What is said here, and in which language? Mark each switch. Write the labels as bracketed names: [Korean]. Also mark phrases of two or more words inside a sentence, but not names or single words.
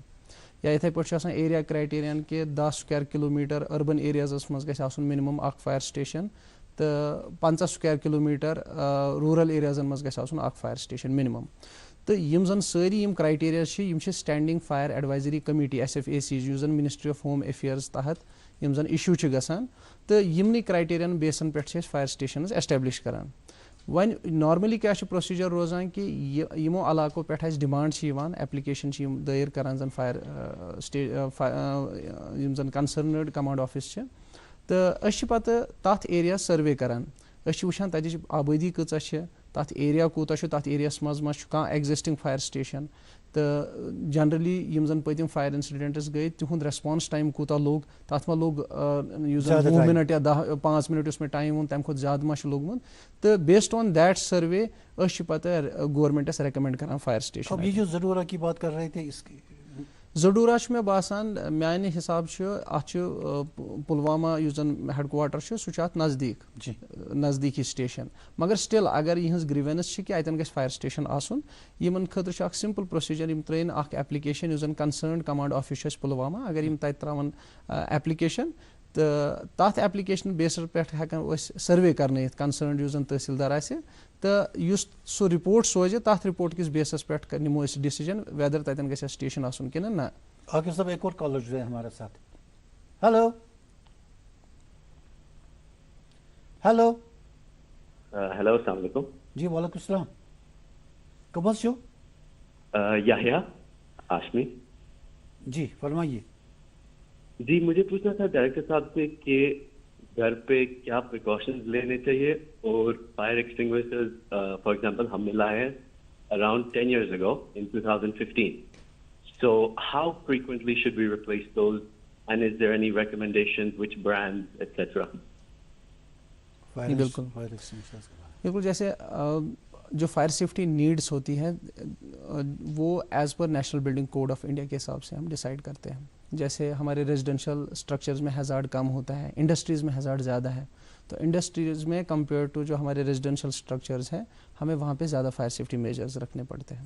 [Kashmiri] یا یِتھے پٲٹھۍ چھُ آسان [English] area criterion [Kashmiri] کہِ 10 [English] square kilometer urban areas [Kashmiri] منٛز گژھِ آسُن منِمم اکھ [English] fire station [Kashmiri] تہٕ 50 [English] square kilometer rural areas [Kashmiri] منٛز گژھِ آسُن اکھ [English] fire station minimum. [Kashmiri] تہٕ یِم زن سٲری یِم کرایٹیریاز چھِ یِم چھِ سٹینڈنگ فایر ایڈوایزری کمیٹی SFAC یُس زن منسٹری آف ہوم افیئرز تحت یِم زن اِشوٗ چھِ گژھان تہٕ یِمنٕے کرایٹیریاہن بیسن پٮ۪ٹھ چھِ أسۍ [English] fire stations establish [Kashmiri] کران. وۄنۍ نارملی کیاہ چھُ پروسیجر روزان کہِ یِمو علاقو پٮ۪ٹھ اَسہِ ڈِمانڈ چھِ یِوان, ایپلِکیشن چھِ یِم دٲیر کران زن فایر یِم زن [English] concerned command office [Kashmiri] چھِ تہٕ أسۍ چھِ پتہٕ تتھ ایریا سٔروے کران. أسۍ چھِ وٕچھان تتِچ آبٲدی کۭژاہ چھِ, تتھ ایریا کوٗتاہ چھُ, تتھ ایریاہس منٛز ما چھُ کانٛہہ [English] existing fire station [Kashmiri] تہٕ جنرلی یِم زن پٔتِم [English] fire incidents [Kashmiri] گٔے تِہُنٛد [English] response time [Kashmiri] کوٗتاہ لوٚگ, تتھ ما لوٚگ یُس زن 20 مِنٹ یا 5 مِنٹ یُس مےٚ ٹایم ووٚن تمہِ کھۄتہٕ زیادٕ ما چھُ لوٚگمُت تہٕ [English] based on that survey [Kashmiri] أسۍ چھِ پتہٕ گورمنٹس ریکمنڈ کران [English] fire station. [Urdu] یہ جو زڈورا کی بات کر رہے تھے [Kashmiri] زڈورا چھُ مےٚ باسان میانہِ حساب چھُ اتھ چھُ پُلوامہ یُس زن ہیڈ کوارٹر چھُ سُہ چھُ اتھ نزدیٖکی سٹیشن, مگر سٹل اگر یِہٕنٛز گریوینس چھِ کہِ اتٮ۪ن گژھِ [English] fire station [Kashmiri] آسُن یِمن خٲطرٕ چھُ اکھ [English] simple procedure. [Kashmiri] یِم ترٲیِن اکھ ایپلِکیشن یُس زن [English] concerned command office [Kashmiri] چھُ اَسہِ پُلوامہ, اگر یِم تتہِ تراون ایپلِکیشن تہٕ تتھ ایپلِکیشن بیسس پٮ۪ٹھ ہٮ۪کان أسۍ سٔروے کرنٲیِتھ کنسرنڈ یُس زن تحصیلدار آسہِ تہٕ یُس سُہ رِپورٹ سوزِ تتھ رِپورٹ کِس بیسس پٮ۪ٹھ نِمو أسۍ ڈیسیجن ویدر تتٮ۪ن گژھِ سٹیشن آسُن کِنہٕ نہ. [Urdu] عاقب صاحب ایک اور کالر جڑے ہمارے ساتھ. ہلو ہلو ہیلو [Arabic] السلام علیکم. [Urdu] جی [Arabic] وعلیکم السلام. [Kashmiri] کب چھو؟ [Urdu] یحییٰ ہاشمی. جی فرمائیے. جی مجھے پوچھنا تھا ڈائریکٹر صاحب سے کہ گھر پہ کیا پریکاشنز لینے چاہیے اور [English] fire extinguishers for example [Urdu] ہم نے لائے ہیں [English] around 10 years ago in 2015. So how frequently should we replace those, and is there any recommendations, which brands, etc.? [Urdu] بالکل جیسے جو [English] fire safety needs [Urdu] ہوتی ہے وہ [English] as per [Urdu] نیشنل بلڈنگ کوڈ آف انڈیا کے حساب سے ہم ڈیسائیڈ کرتے ہیں. جیسے ہمارے [English] residential structures [Urdu] میں ہیزارڈ کم ہوتا ہے, انڈسٹریز میں ہیزارڈ زیادہ ہے, تو انڈسٹریز میں [English] compare to [Urdu] جو ہمارے [English] residential structures [Urdu] ہیں ہمیں وہاں پہ زیادہ [English] fire safety measures [Urdu] رکھنے پڑتے ہیں.